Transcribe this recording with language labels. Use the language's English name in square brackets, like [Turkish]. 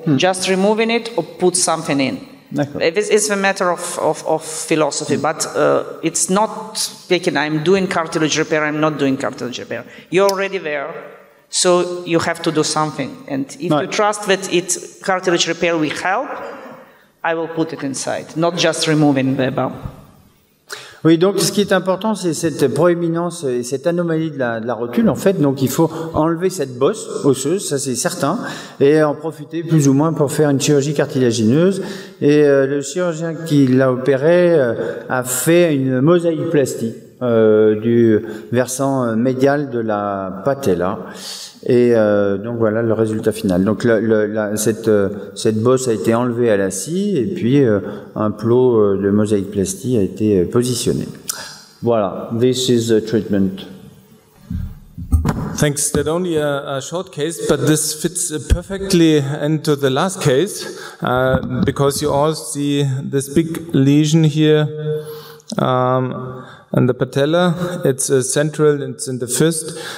[English] Just removing it or put something in. It's a matter of philosophy, but it's not taken, I'm doing cartilage repair, I'm not doing cartilage repair. You're already there, so you have to do something. And if you trust that cartilage repair will help, I will put it inside, not just removing the bone. [French] Oui, donc ce qui est important, c'est cette proéminence et cette anomalie de la rotule, en fait. Donc il faut enlever cette bosse osseuse, ça c'est certain, et en profiter plus ou moins pour faire une chirurgie cartilagineuse. Et le chirurgien qui l'a opéré a fait une mosaïplastie du versant médial de la patella. Et donc voilà le résultat final. Donc cette bosse a été enlevée à la scie et puis un plot de mosaïplastie a été positionné. [English] Voilà, this is the treatment. Thanks. That only a short case, but this fits perfectly into the last case because you all see this big lesion here. And the patella, it's central, it's in the fist.